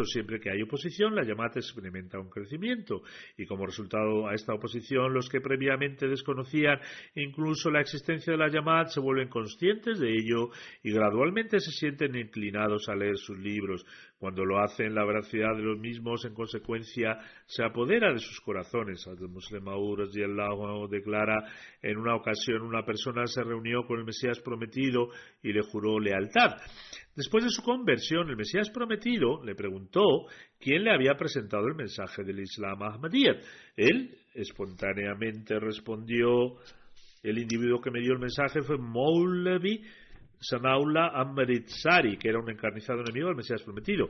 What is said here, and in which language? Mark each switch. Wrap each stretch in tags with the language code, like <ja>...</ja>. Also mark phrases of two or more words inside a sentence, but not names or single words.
<es>Siempre que hay oposición, la Yamat experimenta un crecimiento y como resultado a esta oposición, los que previamente desconocían incluso la existencia de la Yamat se vuelven conscientes de ello y gradualmente se sienten inclinados a leer sus libros. Cuando lo hacen, la veracidad de los mismos en consecuencia se apodera de sus corazones. Hazrat Muslim Maud</es> <ar>رضي الله عنه</ar> <es>declara, en una ocasión una persona se reunió con el Mesías prometido y le juró lealtad. Después de su conversión, el Mesías prometido le preguntó quién le había presentado el mensaje del Islam a Ahmadiyyat. Él espontáneamente respondió, el individuo que me dio el mensaje fue Maulavi Sanaullah Amritsari, que era un encarnizado enemigo del Mesías prometido.</es>